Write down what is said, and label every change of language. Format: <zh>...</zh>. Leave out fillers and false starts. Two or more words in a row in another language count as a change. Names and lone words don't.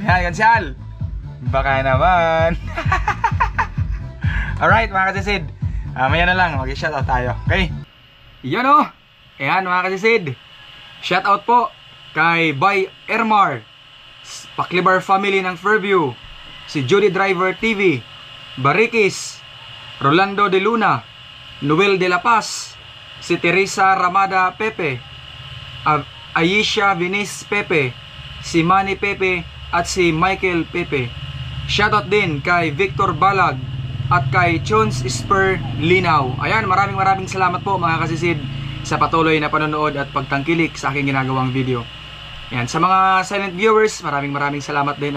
<tl>Ayan, Konsihal, baka naman. Alright mga kasisid, maya na lang mag-shoutout tayo. Okay, yun o. Ayan mga kasisid, shoutout po kay Bay Ermar, Paklibar family ng Fairview, si Judy Driver TV, Barikis, Rolando de Luna, Noel de la Paz, si Teresa Ramada Pepe, Aisha Vinis Pepe, si Manny Pepe at si Michael Pepe. Shoutout din kay Victor Balag, at kay Chons Spur Linaw. Ayan, maraming salamat po mga kasisid sa patuloy na panonood at pagtangkilik sa aking ginagawang video. Ayan, sa mga silent viewers, maraming salamat din.</tl>